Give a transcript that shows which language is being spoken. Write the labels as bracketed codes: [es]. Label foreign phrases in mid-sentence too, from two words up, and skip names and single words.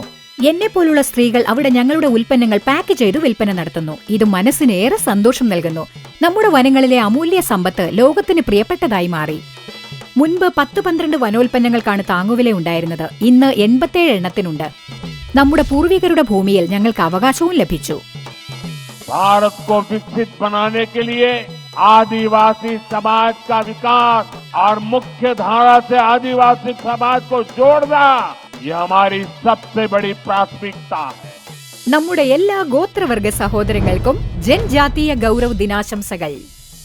[ml] എന്നെപ്പോലുള്ള സ്ത്രീകൾ അവിടെ ഞങ്ങളുടെ ഉൽപ്പന്നങ്ങൾ പാക്ക് ചെയ്തു വിൽപ്പന നടത്തുന്നു. ഇത് മനസ്സിന് ഏറെ സന്തോഷം നൽകുന്നു. നമ്മുടെ വനങ്ങളിലെ അമൂല്യ സമ്പത്ത് ലോകത്തിന് പ്രിയപ്പെട്ടതായി മാറി. മുൻപ് 10-12 വനോൽപ്പന്നങ്ങൾക്കാണ് താങ്ങുവില ഉണ്ടായിരുന്നത്. ഇന്ന് 87 എണ്ണത്തിനുണ്ട്. നമ്മുടെ പൂർവികരുടെ ഭൂമിയിൽ ഞങ്ങൾക്ക് അവകാശവും ലഭിച്ചു. [hi] भारत को विकसित बनाने के लिए आदिवासी समाज का विकास और मुख्य धारा से आदिवासी समाज को जोड़ना ये हमारी सबसे बड़ी प्राथमिकता है. [ml] നമ്മുടെ എല്ലാ ഗോത്രവർഗ സഹോദരങ്ങൾക്കും ജൻജാതീയ ഗൗരവ് ദിനാശംസകൾ.